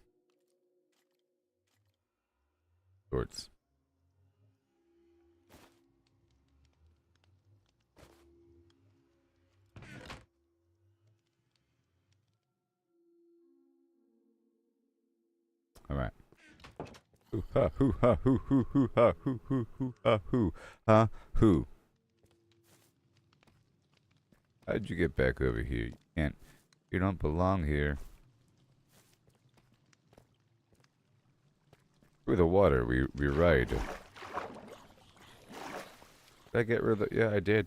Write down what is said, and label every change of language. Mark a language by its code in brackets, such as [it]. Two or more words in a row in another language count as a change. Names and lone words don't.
[en] Sorts. All right. Hoo ha hoo ha hoo hoo hoo ha hoo hoo hoo ha hoo ha hoo. How'd you get back over here? You can't. You don't belong here. Through the water, we ride. Did I get rid of the... Yeah, I did.